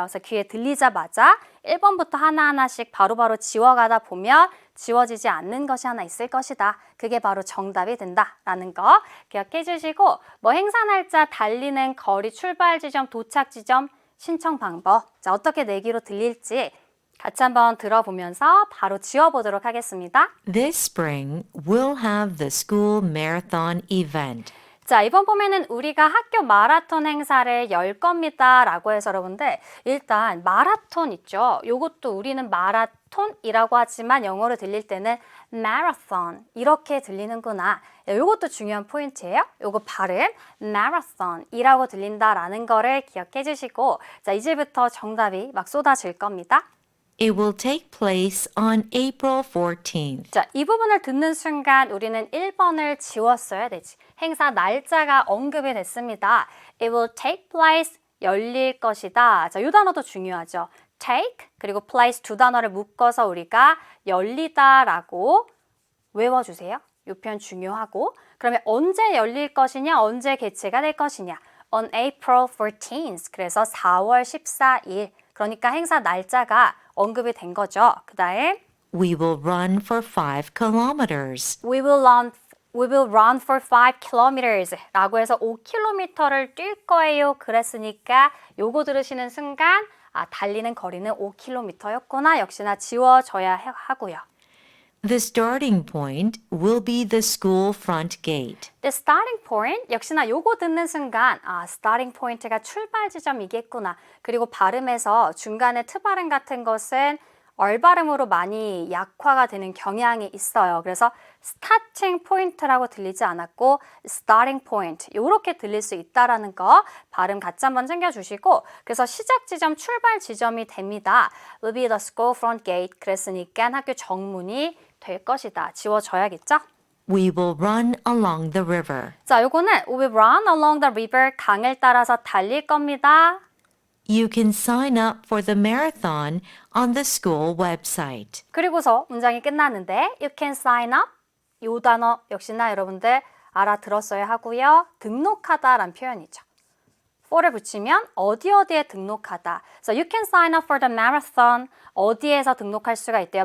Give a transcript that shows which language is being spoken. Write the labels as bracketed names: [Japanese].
[Korean] 그래서 귀에 들리자마자 1번부터 하나하나씩 바로바로 지워가다 보면 지워지지 않는 것이 하나 있을 것이다. 그게 바로 정답이 된다라는 거 기억해 주시고 행사 날짜, 달리는 거리, 출발 지점, 도착 지점, 신청 방법 자, 어떻게 내기로 들릴지 같이 한번 들어보면서 바로 지워보도록 하겠습니다. [English] This spring, we'll have the school marathon event. [Korean] 자, 이번 봄에는 우리가 학교 마라톤 행사를 열 겁니다. 라고 해서 여러분들 일단 마라톤 있죠. 요것도 우리는 마라톤이라고 하지만 영어로 들릴 때는 marathon 이렇게 들리는구나. 요것도 중요한 포인트예요. 요거 발음 marathon이라고 들린다라는 거를 기억해 주시고 자, 이제부터 정답이 막 쏟아질 겁니다. [English] It will take place on April 14th. [Korean] 자, 이 부분을 듣는 순간 우리는 1번을 지웠어야 되지. 행사 날짜가 언급이 됐습니다. [English] It will take place, [Korean] 열릴 것이다. 자, 이 단어도 중요하죠. take 그리고 place 두 단어를 묶어서 우리가 열리다라고 외워주세요. 이 표현 중요하고 그러면 언제 열릴 것이냐, 언제 개최가 될 것이냐. [English] On April 14th. [Korean] 그래서 4월 14일. 그러니까 행사 날짜가 언급이 된 거죠. 그 다음 [English] We will run for 5 kilometers. We will run for 5 kilometers [Korean] 라고 해서 5km를 뛸 거예요. 그랬으니까 요거 들으시는 순간 달리는 거리는 5km였구나. 역시나 지워져야 하고요. [English] The starting point will be the school front gate. The starting point [Korean] 역시나 요거 듣는 순간 starting point가 출발 지점이겠구나. 그리고 발음에서 중간에 트발음 같은 것은 얼발음으로 많이 약화가 되는 경향이 있어요. 그래서 starting point라고 들리지 않았고 starting point 이렇게 들릴 수 있다라는 거 발음 같이 한번 챙겨주시고 그래서 시작 지점, 출발 지점이 됩니다. [English] Will be the school front gate [Korean] 그랬으니까 학교 정문이 될 것이다. 지워져야겠죠? [English] We will run along the river. [Korean] 자, 요거는 [English] We will run along the river [Korean] 강을 따라서 달릴 겁니다. [English] You can sign up for the marathon on the school website. [Korean] 그리고서 문장이 끝났는데 [English] You can sign up [Korean] 요 단어 역시나 여러분들 알아들었어야 하고요. 등록하다라는 표현이죠. for를 붙이면 어디에 등록하다. [English] So you can sign up for the marathon. [Korean] 어디에서 등록할 수가 있대요.